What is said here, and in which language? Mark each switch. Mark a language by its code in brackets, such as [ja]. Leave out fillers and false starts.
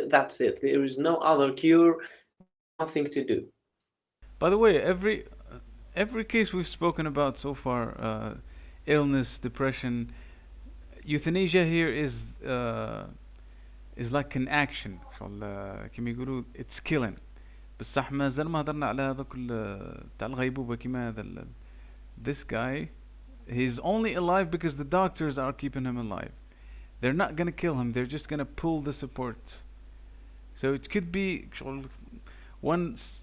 [en] That's it. There is no other cure. There is nothing to do. By the way, every case we've spoken about so far, illness, depression, euthanasia here is like an action. [ar] شغل كيما يقولوا [en] it's killing. [ar] بصح مازال ما هضرنا على هذاك تاع الغيبوبة كيما هذا [en] this guy, he's only alive because the doctors are keeping him alive. They're not gonna kill him, they're just gonna pull the support. So it could be one